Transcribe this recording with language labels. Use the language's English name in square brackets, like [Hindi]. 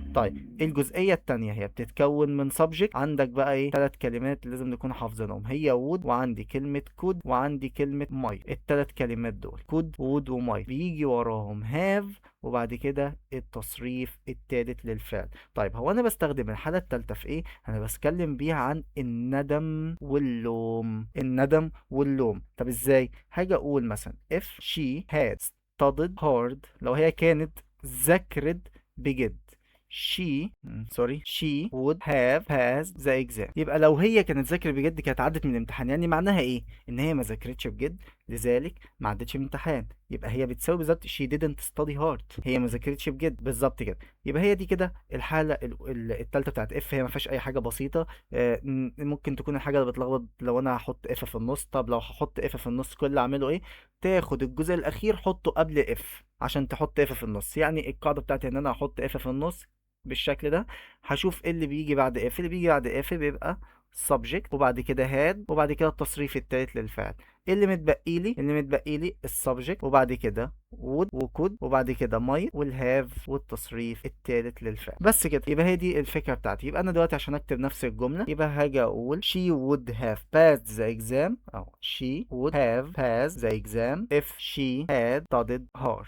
[Arabic] طيب الجزئيه التانية هي بتتكون من subject. عندك بقى ايه، ثلاث كلمات لازم نكون حافظينهم، هي would، وعندي كلمه could، وعندي كلمه might. الثلاث كلمات دول could would وmight بيجي وراهم have، وبعد كده التصريف التالت للفعل. طيب هو انا بستخدم الحالة التالتة في ايه؟ انا بتكلم بيها عن الندم واللوم. الندم واللوم. طب ازاي؟ هاجي اقول مثلا [English] if she had studied hard، [Arabic] لو هي كانت ذاكرت بجد، [English] she would have passed the exam. [Arabic] يبقى لو هي كانت ذاكرة بجد كانت عدت من الامتحان. يعني معناها ايه؟ ان هي ما ذاكرتش بجد لذلك ما عدتش من الامتحان. يبقى هي بتساوي بالظبط [English] she didn't study hard، [Arabic] هي ما ذاكرتش بجد، بالظبط كده. يبقى هي دي كده الحالة التالتة بتاعت اف. هي ما فيهاش اي حاجة، بسيطة. ممكن تكون الحاجة اللي بتلخبط لو انا هحط اف في النص. طب لو هحط اف في النص كل اللي اعمله ايه، تاخد الجزء الاخير حطه قبل اف عشان تحط اف في النص. يعني القاعدة بتاعتي ان انا هحط اف في النص بالشكل ده. هشوف ايه اللي بيجي بعد اف. اللي بيجي بعد اف بيبقى subject، وبعد كده had، وبعد كده التصريف التالت للفعل. ايه اللي متبقي لي؟ اللي متبقي لي السبجكت، وبعد كده would وكود، وبعد كده might والهاف والتصريف التالت للفعل. بس كده. يبقى هي دي الفكره بتاعتي. يبقى انا دلوقتي عشان اكتب نفس الجمله يبقى هاجي اقول [English] she would have passed the exam، او she would have passed the exam if she had studied hard.